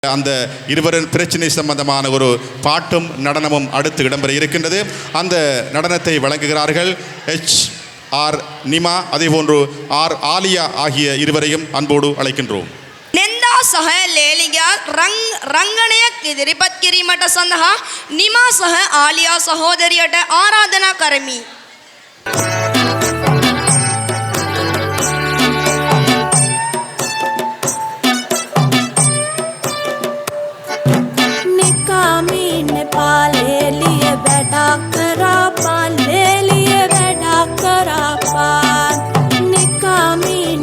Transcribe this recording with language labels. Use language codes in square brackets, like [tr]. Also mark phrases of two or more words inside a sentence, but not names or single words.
[ta] அந்த இருவரின் பிரச்சனை சம்பந்தமான ஒரு பாட்டும் நடனமும் அடுத்து இடம்பெற இருக்கின்றது. அந்த நடனத்தை வழங்குகிறார்கள் HR நிமா, அதேபோன்று R ஆலியா ஆகிய இருவரையும் அன்போடு அழைக்கின்றோம். [si] නෙන්දා සහ ලේලිගා රංගනයක් ඉදිරිපත් කිරීමට සඳහා නිමා සහ ආලියා සහෝදරියට ආරාධනා කරමි. පාලේලිය වැඩක් කරාපන් ලේලිය වැඩක් කරාපන් නිකාමින්න